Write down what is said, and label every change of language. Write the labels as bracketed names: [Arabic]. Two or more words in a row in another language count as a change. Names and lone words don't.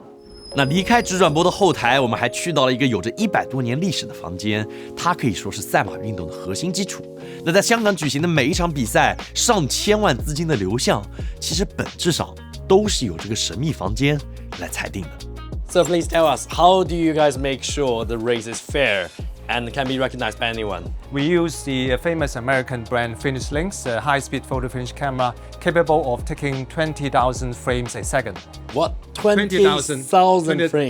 [Chinese] 那離開直轉播的後台，我們還去到了一個有着100多年歷史的房間，它可以說是賽馬運動的核心基礎。那在香港舉行的每一場比賽，上千萬資金的流向，其實本質上都是由這個神秘房間來裁定的。 [English] So please tell us, how do you guys make sure the race is fair and can be recognized by anyone? We use the famous American brand Finish Links, a high-speed photo finish camera capable of taking 20,000 frames a second. What? 20,000 frames